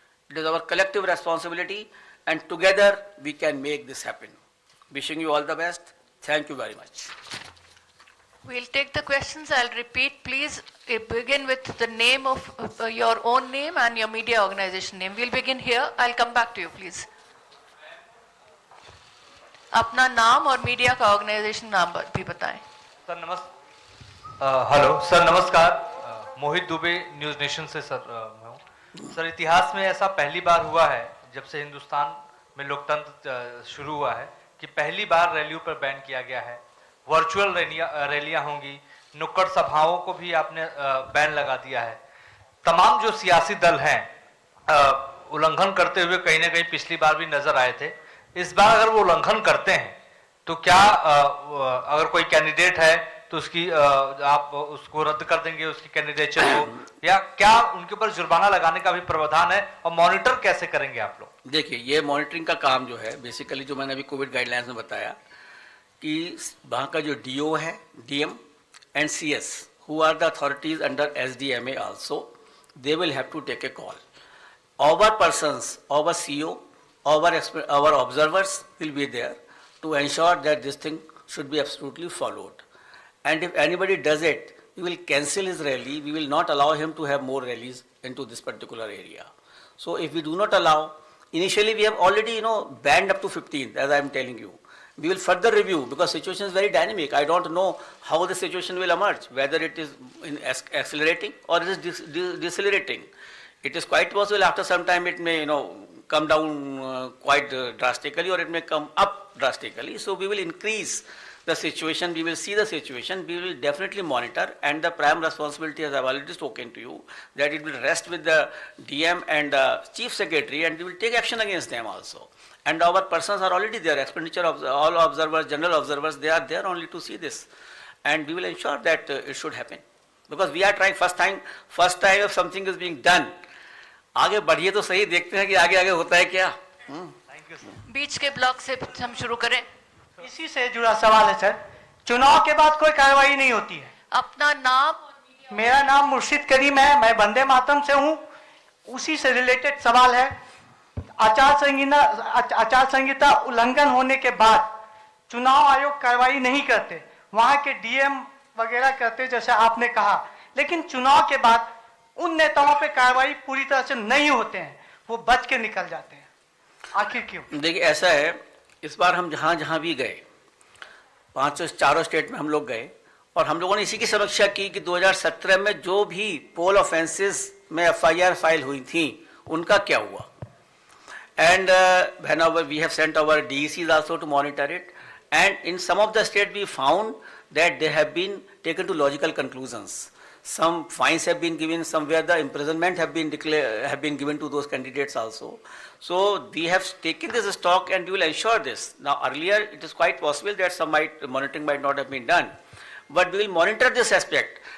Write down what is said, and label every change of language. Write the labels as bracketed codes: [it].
[en] It is our collective responsibility, and together we can make this happen. Wishing you all the best. Thank you very much. We'll take the questions. I'll repeat. Please begin with the name of your own name and your media organization name. We'll begin here. I'll come back to you, please. [hi] अपना नाम और media का organisation नाम भी बताएं। Sir hello sir, नमस्कार। मोहित Dubey, news nation से sir मैं हूँ। सर, इतिहास में ऐसा पहली बार हुआ है जब से हिंदुस्तान में लोकतंत्र शुरू हुआ है कि पहली बार रैलियों पर बैन किया गया है। वर्चुअल रैलियां होंगी, नुक्कड़ सभाओं को भी आपने बैन लगा दिया है। तमाम जो सियासी दल हैं उल्लंघन करते हुए कहीं ना कहीं पिछली बार भी नजर आए थे। इस बार अगर वो उल्लंघन करते हैं तो क्या अगर कोई कैंडिडेट है तो उसकी आप उसको रद्द कर देंगे उसकी कैंडिडेचर को, या क्या उनके ऊपर जुर्माना लगाने का भी प्रावधान है, और मॉनिटर कैसे करेंगे आप लोग? देखिए, ये मॉनिटरिंग का काम जो है बेसिकली, जो मैंने अभी कोविड गाइडलाइंस में बताया कि वहाँ का जो डीओ है, DM and CS, [en] Who are the authorities under SDMA also, they will have to take a call. Our persons, our CEO, our observers will be there to ensure that this thing should be absolutely followed. And if anybody does it, we will cancel his rally. We will not allow him to have more rallies into this particular area. So if we do not allow, initially we have already, banned up to 15, as I am telling you. We will further review because situation is very dynamic. I don't know how the situation will emerge, whether it is accelerating or it is decelerating. It is quite possible after some time it may, come down quite drastically, or it may come up drastically. So we will increase the situation, we will see the situation, we will definitely monitor, and the prime responsibility, as I have already spoken to you, that it will rest with the DM and the Chief Secretary, and we will take action against them also. And our persons are already there, expenditure of all observers, general observers, they are there only to see this. And we will ensure that it should happen. Because we are trying first time if something is being done, [hi] आगे बढ़िए तो सही, देखते हैं कि आगे आगे होता है क्या. Thank you sir. बीच के ब्लॉक से हम शुरू करें. इसी से जुड़ा सवाल है सर. चुनाव के बाद कोई कार्रवाई नहीं होती है. अपना नाम. मेरा नाम मुर्शिद करीम है, मैं वंदे मातरम से हूँ. उसी से रिलेटेड सवाल है. आचार संहिता उल्लंघन होने के बाद चुनाव आयोग कार्रवाई नहीं करते, वहां के डीएम वगैरह करते जैसे आपने कहा, लेकिन चुनाव के बाद उन नेताओं पे कार्रवाई पूरी तरह से नहीं होते हैं, वो बच के निकल जाते हैं. आखिर क्यों? देखिए, ऐसा है, इस बार हम जहाँ जहाँ भी गए, 4 स्टेट में हम लोग गए, और हम लोगों ने इसी की समीक्षा की कि 2017 में जो भी पोल ऑफेंसेस में एफआईआर फाइल हुई थी उनका क्या हुआ. [en] And whenever we have sent our DECs also to monitor it, and in some of the states we found that they have been taken to logical conclusions. Some fines have been given, somewhere the imprisonment have been given to those candidates also. So we have taken this stock and we will ensure this. Now earlier it is quite possible that some monitoring might not have been done, but we will monitor this aspect.